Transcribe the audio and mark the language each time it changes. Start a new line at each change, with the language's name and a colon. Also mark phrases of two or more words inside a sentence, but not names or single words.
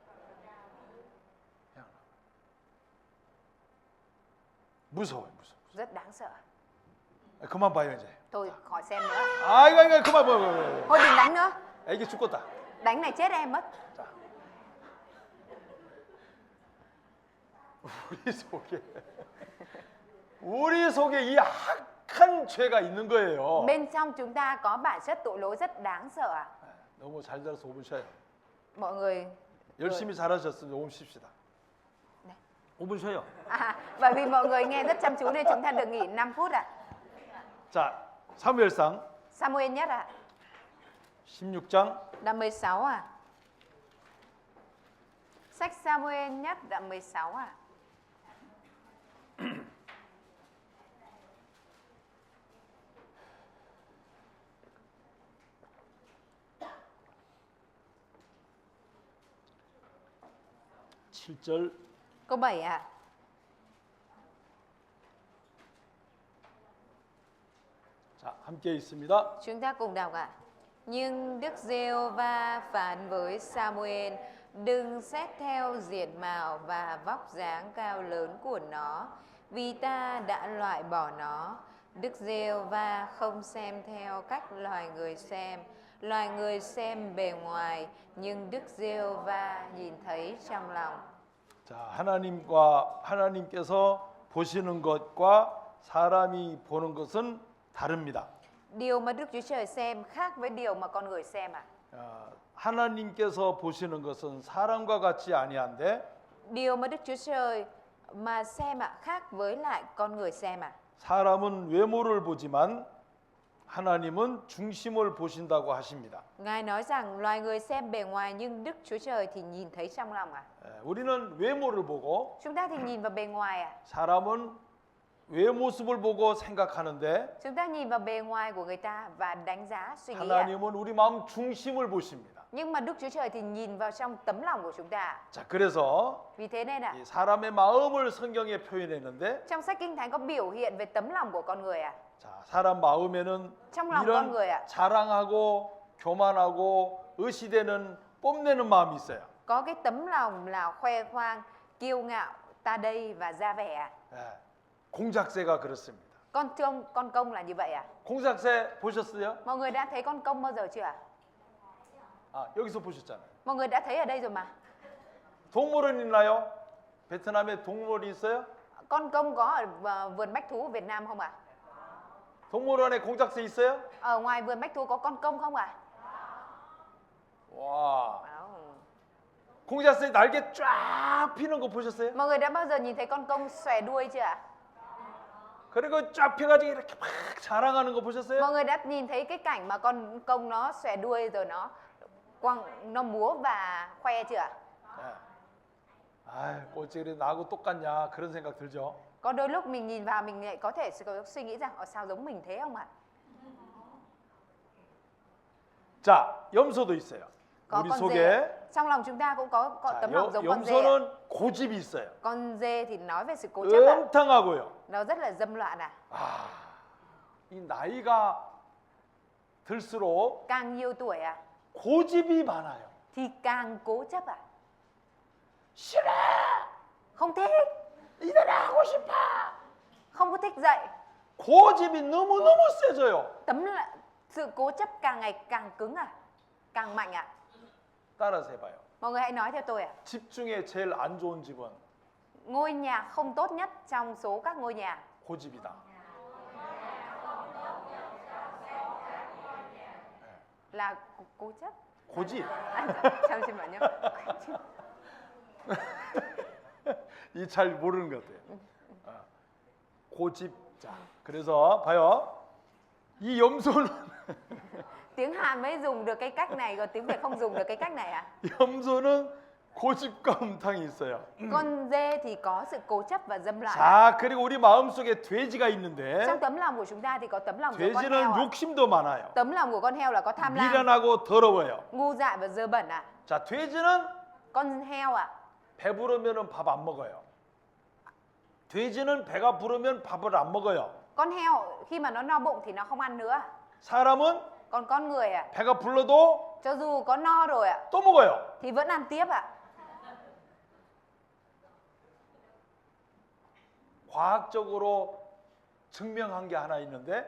Korean: 무서워요.
Vietnamese: Rất đáng sợ.
Korean: 그만 봐요 이제.
Vietnamese: Thôi khỏi xem nữa.
Korean: 아이고 그만 봐.
Vietnamese: Thôi đừng đánh nữa.
Korean: 애기 죽겠다.
Vietnamese: Đánh này chết em mất.
Korean: 우리 속에 이 악한 죄가 있는 거예요.
Vietnamese: Bên trong chúng ta có bản chất tội lỗi rất đáng sợ ạ.
Korean: 너무 잘 들어서 5분 쉬어요.
Vietnamese: Mọi người
Korean: 열심히 잘하셨으면 5분 쉽시다. 네. 5분 쉬어요.
Vietnamese: Bởi vì mọi người nghe rất chăm chú nên chúng ta được nghỉ 5 phút ạ.
Korean: 자, 사무엘상
Vietnamese: Samuel nhất ạ.
Korean: 16장
Vietnamese: Đoạn 16 à? Sách Samuel nhất đoạn 16 à?
Korean: 칠절
Vietnamese: Câu 7 à?
Korean: 자, 함께 있습니다.
Vietnamese: Chúng ta cùng đọc ạ. Nhưng Đức Giê-hô-va phán với Samuel: đừng xét theo diện mạo và vóc dáng cao lớn của nó, vì ta đã loại bỏ nó. Đức Giê-hô-va không xem theo cách loài người xem bề ngoài, nhưng Đức Giê-hô-va nhìn thấy trong lòng.
Korean: 자, 하나님께서 보시는 것과 사람이 보는 것은 다릅니다.
Vietnamese: Điều mà Đức Chúa Trời xem khác với điều mà con người xem ạ.
Korean: 하나님께서 보시는 것은 사람과 같지 아니한데
Vietnamese: Điều mà Đức Chúa Trời mà xem ạ khác với lại con người xem ạ.
Korean: 사람은 외모를 보지만 하나님은 중심을 보신다고 하십니다.
Vietnamese: Ngài nói rằng loài người xem bề ngoài nhưng Đức Chúa Trời thì nhìn thấy trong lòng ạ.
Korean: 우리는 외모를 보고
Vietnamese: Chúng ta thì nhìn vào bề ngoài ạ.
Korean: 사람은 외모습을 보고 생각하는데
Vietnamese: Chúng ta nhìn vào bề ngoài của người ta và đánh giá suy nghĩ ạ.
Korean: 하나님은 우리 마음 중심을 보십니다.
Vietnamese: Nhưng mà Đức Chúa Trời thì nhìn vào trong tấm lòng của chúng ta.
Korean: 자, 그래서
Vietnamese: Vì thế nên ạ,
Korean: 이 사람의 마음을 성경에 표현했는데
Vietnamese: trong sách Kinh Thánh có biểu hiện về tấm lòng của con người ạ.
Korean: 자, 사람 마음에는
Vietnamese: trong lòng
Korean: 이런
Vietnamese: con người ạ,
Korean: 자랑하고 교만하고 의시되는 뽐내는 마음이 있어요.
Vietnamese: có cái tấm lòng là khoe khoang, kiêu ngạo, ta đây và ra vẻ ạ.
Korean: 공작새가 그렇습니다.
Vietnamese: Con công là như vậy ạ.
Korean: 공작새 보셨어요?
Vietnamese: Mọi người đã thấy con công bao giờ chưa ạ?
Korean: 여기서 보셨잖아요.
Vietnamese: Mọi người đã thấy ở đây rồi mà.
Korean: 동물원 있나요? 베트남에 동물원이 있어요?
Vietnamese: Con công có ở vườn bách thú Việt Nam không ạ?
Korean: 동물원에 공작새 있어요?
Vietnamese: Ở ngoài vườn bách thú có con công không ạ?
Korean: 와, 공작새 날개 쫙 피는 거 보셨어요?
Vietnamese: Mọi người đã bao giờ nhìn thấy con công xòe đuôi chưa ạ?
Korean: 그리고 쫙 펴가지고 이렇게 막 자랑하는 거 보셨어요?
Vietnamese: Mọi người đã nhìn thấy cái cảnh mà con công nó xòe đuôi rồi nó múa và khoe chưa ạ?
Korean: 어째 나하고 똑같냐 그런 생각 들죠.
Vietnamese: Có đôi lúc mình nhìn vào mình lại có thể suy nghĩ rằng sao giống mình thế không ạ?
Korean: 자, 염소도 있어요.
Vietnamese: Có
Korean: 우리
Vietnamese: con
Korean: 속에
Vietnamese: dê. Trong lòng chúng ta cũng có
Korean: 자,
Vietnamese: tấm lòng giống con dê. ạ.
Korean: 염소는 고집이 있어요.
Vietnamese: Con dê thì nói về sự cố chấp ạ.
Korean: 음탕하고요.
Vietnamese: Nó rất là dâm loạn ạ.
Korean: 이 나이가 들수록
Vietnamese: Càng nhiều tuổi ạ,
Korean: 고집이 많아요.
Vietnamese: thì càng cố chấp ạ.
Korean: 싫어.
Vietnamese: Không thích,
Korean: 일어나 하고 싶어.
Vietnamese: không có thích dậy.
Korean: 고집이 너무너무 세져요.
Vietnamese: Sự cố chấp càng ngày càng cứng à, càng mạnh ạ.
Korean: 따라서 해봐요.
Vietnamese: Mọi người hãy nói theo tôi ạ.
Korean: 집 중에 제일 안 좋은 집은
Vietnamese: Ngôi nhà không tốt nhất trong số các ngôi nhà
Korean: 고집이다.
Vietnamese: là cố chấp.
Korean: 고집. 잠시만요. 이 잘 모르는 것 같아요. 고집자. 그래서 봐요. 이 염소는
Vietnamese: Tiếng Hàn mới dùng được cái cách này, còn tiếng Việt không dùng được cái cách này à?
Korean: 염소는 고집과 음탕이 있어요.
Vietnamese: Con dê thì có sự cố chấp và dâm loạn.
Korean: 자, 그리고 우리 마음속에 돼지가 있는데
Vietnamese: Trong tấm lòng của chúng ta thì có tấm lòng của con heo.
Korean: 돼지는
Vietnamese: ạ.
Korean: 욕심도 많아요.
Vietnamese: Tấm lòng của con heo là có tham lam,
Korean: 미련하고 더러워요.
Vietnamese: ngu dại và dơ bẩn ạ.
Korean: 자, 돼지는
Vietnamese: Con heo ạ,
Korean: 배부르면 밥 안 먹어요. 돼지는 배가 부르면 밥을 안 먹어요.
Vietnamese: con heo khi mà nó no bụng thì nó không ăn nữa.
Korean: 사람은
Vietnamese: Còn con người ạ,
Korean: 배가 불러도
Vietnamese: cho dù có no rồi ạ
Korean: 또 먹어요.
Vietnamese: thì vẫn ăn tiếp ạ.
Korean: 과학적으로 증명한 게 하나 있는데